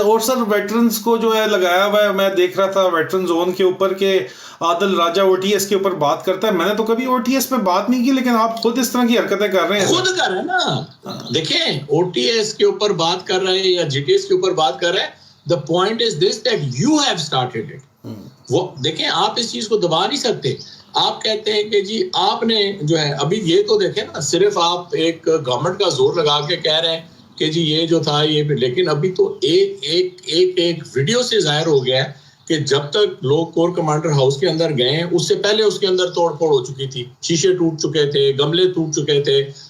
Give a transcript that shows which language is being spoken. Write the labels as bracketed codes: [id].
[ur] اور سر ویٹرنز کو جو ہے لگایا ہوا ہے, میں دیکھ رہا تھا ویٹرن زون کے اوپر کہ عادل راجہ او ٹی ایس کے اوپر بات کرتا ہے. میں نے تو کبھی او ٹی ایس پہ بات نہیں کی, لیکن آپ خود اس طرح کی حرکتیں کر رہے ہیں. خود کر رہے ہیں نا, دیکھیں او ٹی ایس کے اوپر بات کر رہے ہیں یا جی ٹی ایس کے اوپر بات کر رہے ہیں. [en] The point is this that you have started it. [ur] وہ دیکھیں آپ اس چیز کو دبا نہیں سکتے. آپ کہتے ہیں کہ جی آپ نے جو ہے ابھی یہ تو دیکھیں نا, صرف آپ ایک گورنمنٹ کا زور لگا کے کہہ رہے ہیں کہ جی یہ جو تھا یہ, لیکن ابھی تو ایک ویڈیو سے ظاہر ہو گیا ہے کہ جب تک لوگ کور کمانڈر ہاؤس کے اندر گئے ہیں اس سے پہلے اس کے اندر توڑ پھوڑ ہو چکی تھی, شیشے ٹوٹ چکے تھے, گملے ٹوٹ چکے تھے.